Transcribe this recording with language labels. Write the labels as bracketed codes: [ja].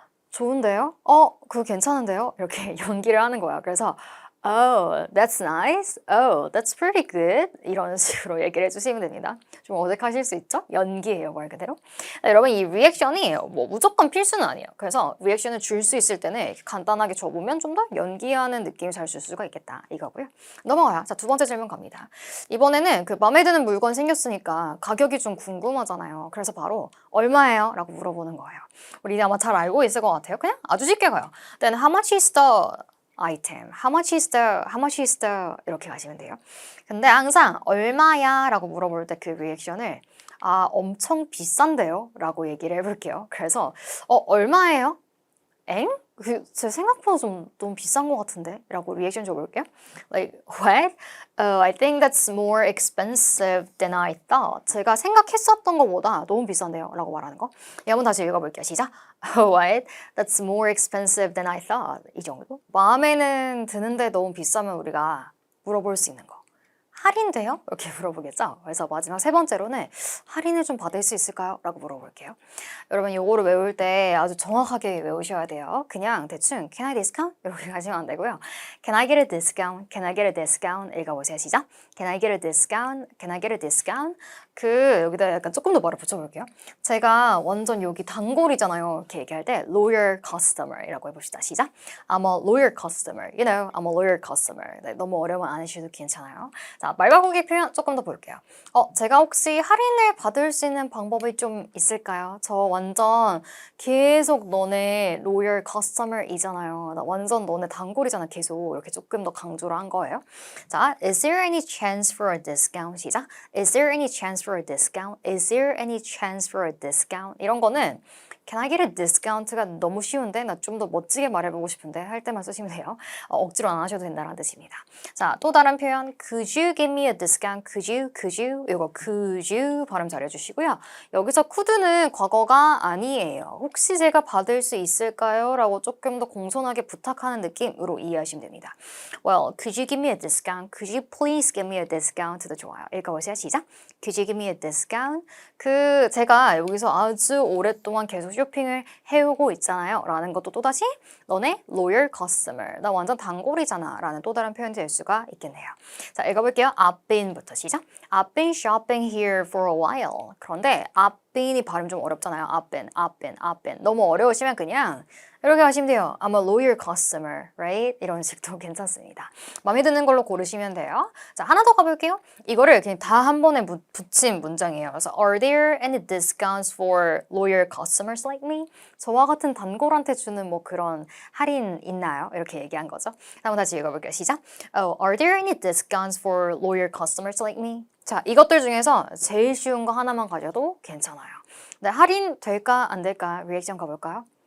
[ko] 좋은데요? 그거 괜찮은데요? 이렇게 연기를 하는 거야. [en] 그래서 Oh, that's nice. Oh, that's pretty good. [ko] 이런 식으로 얘기를 해주시면 됩니다. 좀 어색하실 수 있죠? 연기예요, 말 그대로. 여러분, 이 리액션이 무조건 필수는 아니에요. 그래서 리액션을 줄 수 있을 때는 이렇게 간단하게 줘보면 좀 더 연기하는 느낌을 잘 줄 수가 있겠다. 이거고요. 넘어가요. 자, 두 번째 질문 갑니다. 이번에는 마음에 드는 물건 생겼으니까 가격이 좀 궁금하잖아요. 그래서 바로 얼마예요? 라고 물어보는 거예요. 우리 아마 잘 알고 있을 것 같아요. 그냥 아주 쉽게 가요. [en] Then how much is the item. How much is the [ko] 이렇게 가시면 돼요. 근데 항상 얼마야? 라고 물어볼 때 그 리액션을 엄청 비싼데요? 라고 얘기를 해볼게요. 그래서 얼마예요? 엥? 제 생각보다 좀 너무 비싼 것 같은데? 라고 리액션 줘볼게요. [en] Like, what? I think that's more expensive than I thought. [ko] 제가 생각했었던 것보다 너무 비싼데요? 라고 말하는 거. 한번 다시 읽어볼게요. 시작. [en] What? That's more expensive than I thought. [ko] 이 정도? 마음에는 드는데 너무 비싸면 우리가 물어볼 수 있는 거. 할인돼요? 이렇게 물어보겠죠? 그래서 마지막 세 번째로는 할인을 좀 받을 수 있을까요? 라고 물어볼게요. 여러분 요거를 외울 때 아주 정확하게 외우셔야 돼요. [en] 그냥 대충 Can I discount? [ko] 이렇게 가시면 안 되고요. [en] Can I get a discount? Can I get a discount? [ko] 읽어보세요. 시작. [en] Can I get a discount? Can I get a discount? [ko] 여기다 약간 조금 더 말을 붙여볼게요. 제가 완전 여기 단골이잖아요. 이렇게 얘기할 때 loyal customer이라고 해봅시다. 시작. [en] I'm a loyal customer. You know, I'm a loyal customer. [ko] 네, 너무 어려운 안 하셔도 괜찮아요. 자, 말바꾸기 표현 조금 더 볼게요. 제가 혹시 할인을 받을 수 있는 방법이 좀 있을까요? 저 완전 계속 너네 loyal customer이잖아요. 나 완전 너네 단골이잖아. 계속 이렇게 조금 더 강조를 한 거예요. [en] 자, is there any chance for a discount? [ko] 시작. [en] Is there any chance for a discount? Is there any chance for a discount? [ko] 이런 거는 [en] Can I get a discount [ko] 가 너무 쉬운데 나 좀 더 멋지게 말해보고 싶은데 할 때만 쓰시면 돼요. 억지로 안 하셔도 된다는 뜻입니다. 자, 또 다른 표현 [en] Could you give me a discount? Could you? [ko] 이거 [en] could you [ko] 발음 잘해주시고요. 여기서 could는 과거가 아니에요. 혹시 제가 받을 수 있을까요? 라고 조금 더 공손하게 부탁하는 느낌으로 이해하시면 됩니다. [en] Well, could you give me a discount? Could you please give me a discount도 [ko] 좋아요. 읽어보세요. 시작. [en] Could you give me a discount? [ko] 제가 여기서 아주 오랫동안 계속 쇼핑을 해오고 있잖아요. 라는 것도 또다시 너네 loyal customer. 나 완전 단골이잖아. 라는 또 다른 표현이 될 수가 있겠네요. 자, 읽어볼게요. [en] I've been [ko] 부터 시작. [en] I've been shopping here for a while. [ko] 그런데 [en] I've been [ko] 이 발음 좀 어렵잖아요. [en] I've been. [ko] 너무 어려우시면 그냥 이렇게 하시면 돼요. [en] I'm a loyal customer, right? [ko] 이런 식도 괜찮습니다. 마음에 드는 걸로 고르시면 돼요. 자, 하나 더 가볼게요. 이거를 그냥 다 한 번에 붙인 문장이에요. [en] 그래서 Are there any discounts for loyal customers like me? [ko] 저와 같은 단골한테 주는 뭐 그런 할인 있나요? 이렇게 얘기한 거죠. 한번 다시 읽어볼게요. 시작. [en] Are there any discounts for loyal customers like me? [ko] 자, 이것들 중에서 제일 쉬운 거 하나만 가져도 괜찮아요. 네, 할인 될까 안 될까 리액션 가볼까요?